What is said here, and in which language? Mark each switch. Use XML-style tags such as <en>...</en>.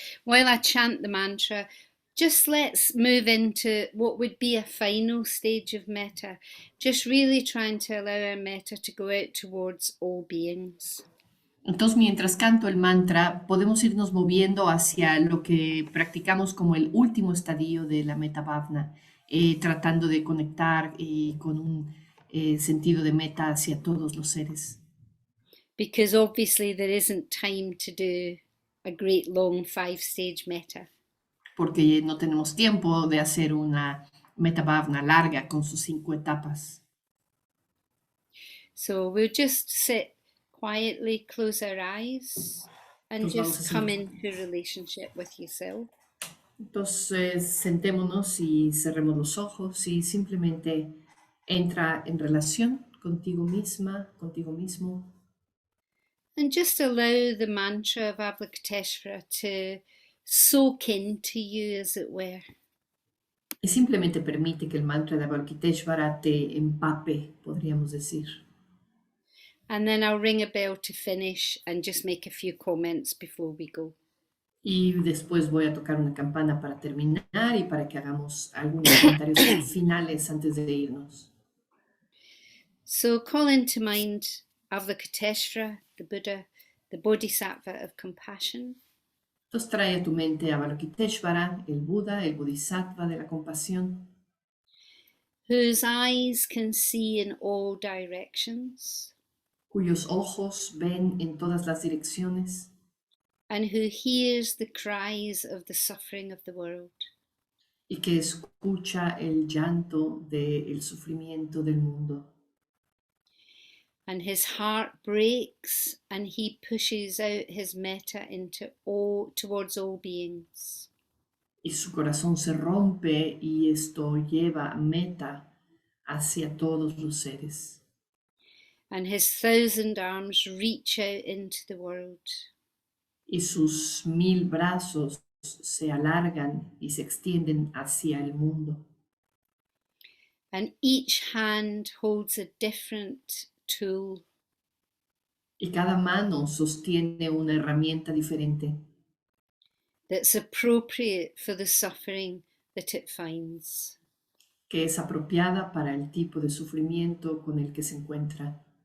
<en>While I chant the mantra, just let's move into what would be a final stage of metta, just really trying to allow our metta to go out towards all beings.</en> <es>Entonces, mientras canto el mantra, podemos irnos moviendo hacia lo que practicamos como el último estadio de la Metta Bhavana, tratando de conectar con un sentido de meta hacia todos los seres.</es> <en>Because obviously there isn't time to do a great long 5-stage metta.</en> <es>Porque no tenemos tiempo de hacer una Metta Bhavana larga con sus 5 etapas.</es> <en>So we'll just sit quietly, close our eyes, and</en> <es>Pues vamos</es> <en>just</en> <es>a</es> <en>come</en> <es>sentar.</es> <en>into relationship with yourself.</en> <es>Entonces, sentémonos y cerremos los ojos y simplemente entra en relación contigo misma, contigo mismo.</es> <en>And just allow the mantra of Avalokiteshvara to soak into you, as it were.</en> <es>Y simplemente permite que el mantra de Avalokiteshvara te empape, podríamos decir.</es> <en>And then I'll ring a bell to finish and just make a few comments before we go.</en> <es>Y después voy a tocar una campana para terminar y para que hagamos algunos comentarios finales antes de irnos.</es> <en>So call into mind Avalokiteshvara, the Buddha, the Bodhisattva of compassion.</en> <es>Entonces trae a tu mente a Avalokiteshvara, el Buda, el Bodhisattva de la compasión,</es> <en>Whose eyes can see in all directions,</en> <es>cuyos ojos ven en todas las direcciones</es> <en>and who hears the cries of the suffering of the world.</en> <es>y que escucha el llanto del sufrimiento del mundo.</es> <en>And his heart breaks and he pushes out his metta towards all beings.</en> <es>Y su corazón se rompe y esto lleva meta hacia todos los seres.</es> <en>And his 1,000 arms reach out into the world.</en> <es>Y sus 1000 brazos se alargan y se extienden hacia el mundo.</es> <en>And each hand holds a different tool.</en> <es>Y cada mano sostiene una herramienta diferente</es> <en>That's appropriate for the suffering that it finds.</en> <es>que es apropiada para el tipo de sufrimiento con el que se encuentra.</es>